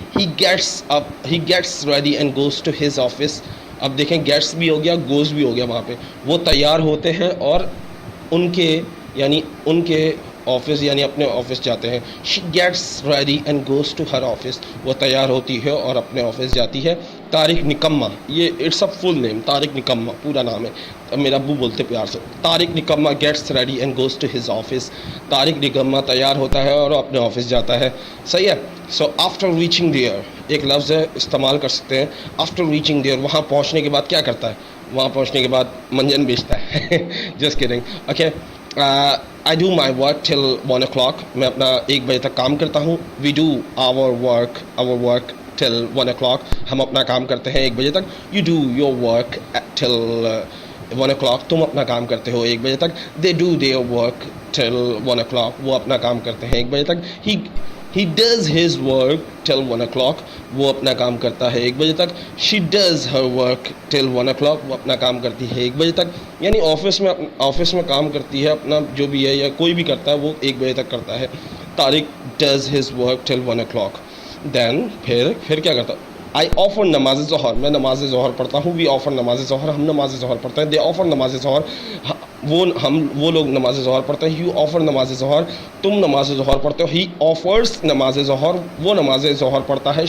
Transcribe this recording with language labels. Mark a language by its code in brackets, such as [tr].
[en] He gets ready and goes to his office. [ur] اب دیکھیں gets بھی ہو گیا, goes بھی ہو گیا. وہاں پہ وہ تیار ہوتے ہیں اور ان کے آفس یعنی اپنے آفس جاتے ہیں. [en] She gets ready and goes to her office. [ur] وہ تیار ہوتی ہے اور اپنے آفس جاتی ہے. طارق نکمہ, یہ [en] it's a full name, [ur] طارق نکمہ پورا نام ہے, میرا ابو بولتے پیار سے. [en] Tariq Nikamma gets ready and goes to his office. [ur] Tariq نکمہ تیار ہوتا ہے اور اپنے آفس جاتا ہے. صحیح ہے. [en] so after reaching there [ur] ایک لفظ ہے, استعمال کر سکتے ہیں. [en] after reaching there [ur] وہاں پہنچنے کے بعد کیا کرتا ہے؟ وہاں پہنچنے کے بعد منجن بیچتا ہے. [en] Just kidding. Okay. I do my work till 1 o'clock. [ur] میں اپنا 1 بجے تک کام کرتا ہوں. [en] We do our work till 1 o'clock. [ur] ہم اپنا کام کرتے ہیں 1 بجے تک. [en] You do your work till 1 o'clock. [ur] تم اپنا کام کرتے ہو 1 بجے تک. [en] They do their work till 1 o'clock. [ur] وہ اپنا کام کرتے ہیں 1 بجے تک. [en] He does his work till 1 o'clock. [ur] وہ اپنا کام کرتا ہے 1 بجے تک. [en] She does her work till 1 o'clock. [ur] وہ اپنا کام کرتی ہے 1 بجے تک. یعنی آفس میں کام کرتی ہے اپنا جو بھی ہے یا کوئی بھی کرتا ہے وہ 1 بجے تک کرتا ہے. [en] Tariq does his work till 1 o'clock. Then [ur] پھر کیا کرتا؟ [en] I offer نماز ظہر. [ur] میں نماز ظہر پڑھتا ہوں. [en] We offer [ur] نماز ظہر. ہم نماز ظہر پڑھتے ہیں. [en] They offer [ur] نماز ظہر. وہ لوگ نماز ظہر پڑھتے ہیں. [en] You offer [ur] نماز ظہر. تم نماز ظہر پڑھتے ہو. [en] He offers [ur] نماز ظہر. وہ نماز ظہر پڑھتا ہے.